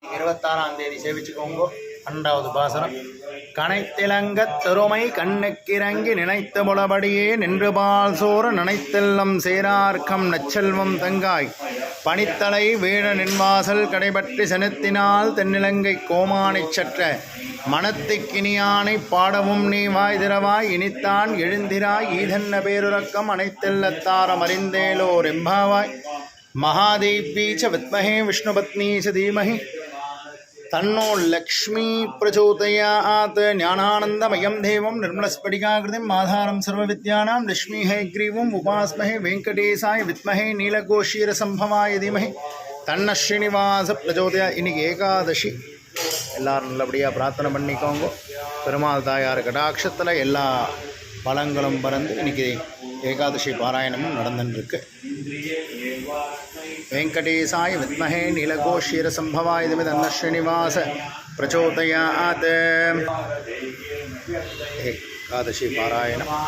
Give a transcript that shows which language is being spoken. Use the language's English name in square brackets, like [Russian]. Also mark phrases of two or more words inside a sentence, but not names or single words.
[Tamil] 26ஆம் தேதி சேவிச்சுக்கோங்க. 2வது பாசனம். கனைத்திலங்கத் தருமை கண்ணுக்கிறங்கி நினைத்த முளபடியே நின்று பால் சோறு நினைத்தெல்லம் சேரார்க்கம் நச்செல்வம் தங்காய் பனித்தலை வீழ நின்வாசல் கடைபற்றி செலுத்தினால் தென்னிலங்கை கோமானைச் சற்ற மனத்துக்கினியானை பாடவும் நீ வாய் திறவாய் இனித்தான் எழுந்திராய் ஈதன்ன பேருறக்கம் அனைத்தெல்லத்தாரம் அறிந்தேலோர் எம்பாவாய் [Sanskrit] महादेवी च विद्महे विष्णुपत्नी च धीमहि तन्नो लक्ष्मी प्रचोदयात् ज्ञानानन्दमयं देवं निर्मलस्फटिकाकृतिम् आधारं सर्वविद्यानां लक्ष्मी हयग्रीवम् उपास्महे वेंकटेशाय विद्महे नीलकोशीरसंभवाय धीमहि तन्न श्रीनिवास प्रचोदयात्. [Tamil] இன்னைக்கு ஏகாதசி, எல்லாரும் நல்லபடியாக பிரார்த்தனை பண்ணிக்கோங்க. பெருமாள் தாயார் கடாட்சத்தில் எல்லா பலங்களும் பறந்து இன்னைக்கு ஏகாதசி பாராயணமும் நடந்துருக்கு. [Sanskrit] वेंकटेशाय विद्महे नीलकोशीरसंभवाय धीमहि तन्नः श्रीनिवास प्रचोदयात्. एकादशी पारायण.